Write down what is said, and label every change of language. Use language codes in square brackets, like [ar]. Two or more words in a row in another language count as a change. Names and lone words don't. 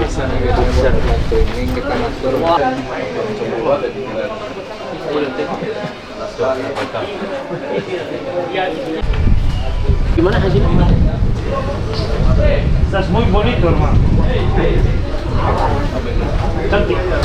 [id] Training kita master. Gimana hasilnya? [es] Estás muy bonito, hermano. [id] Cantik.